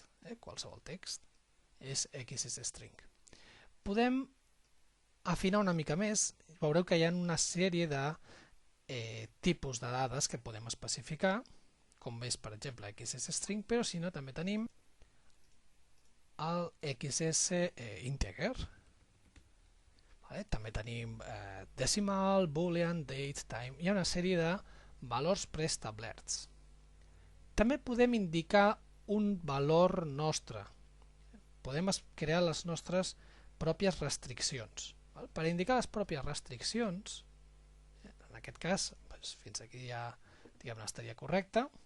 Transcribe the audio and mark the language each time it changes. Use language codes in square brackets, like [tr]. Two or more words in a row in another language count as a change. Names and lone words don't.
[ca] Qualsevol text és XSString. Podem afinar una mica més. Veureu que hi ha una sèrie de tipus de dades que podem especificar, com és, per exemple, XSString, però si no, també tenim el XSinteger. També tenim decimal, boolean, date, time. Hi ha una sèrie de valors preestablerts. També podem indicar un valor nostre. Podem crear les nostres pròpies restriccions. Per indicar les pròpies restriccions, en aquest cas, fins aquí ja estaria correcte.